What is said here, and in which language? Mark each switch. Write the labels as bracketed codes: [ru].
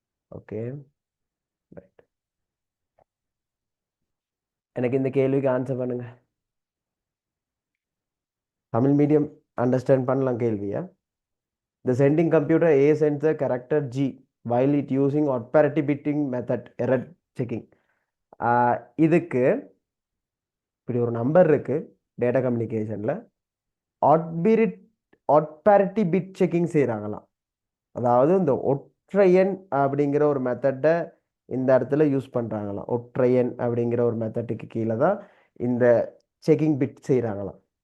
[ta] Okay. Right. எனக்கு இந்த கேள்விக்கு ஆன்சர் பண்ணுங்க. தமிழ் மீடியம் அண்டர்ஸ்டாண்ட் பண்ணலாம் கேள்வியா? [en] The sending computer A sends the character G while it using odd parity bitting method error checking. [ta] இதுக்கு இப்படி ஒரு நம்பர் இருக்கு data கம்யூனிகேஷனில் add add parity bit checking செய்கிறாங்களாம். அதாவது இந்த ஒற்றையன் அப்படிங்கிற ஒரு மெத்தடை இந்த இடத்துல யூஸ் பண்ணுறாங்களாம். ஒற்றையன் அப்படிங்கிற ஒரு மெத்தட்டுக்கு கீழே தான் இந்த செக்கிங் பிட் செய்கிறாங்களாம்.